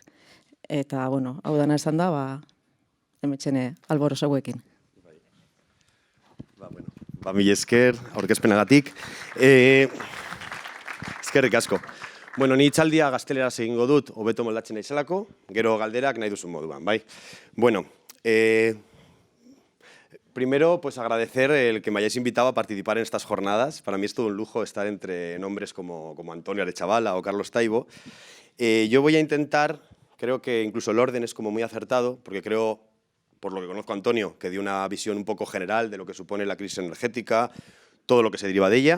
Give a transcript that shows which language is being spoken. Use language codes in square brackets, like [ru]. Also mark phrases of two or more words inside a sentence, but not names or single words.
[eu] Eta, hau dana esan da, hemetxene Álvaro zeuekin. Mila esker, aurkezpenagatik. Eskerrik asko. Ni hitzaldia gazteleraz egingo dut, hobeto moldatzen naizelako, gero galderak nahi duzun moduan, bai? [es] Primero, agradecer el que me hayáis invitado a participar en estas jornadas. Para mí es todo un lujo estar entre nombres como Antonio Arechavala o Carlos Taibo. Yo voy a intentar, creo que incluso el orden es como muy acertado, porque creo, por lo que conozco a Antonio, que dio una visión un poco general de lo que supone la crisis energética, todo lo que se deriva de ella.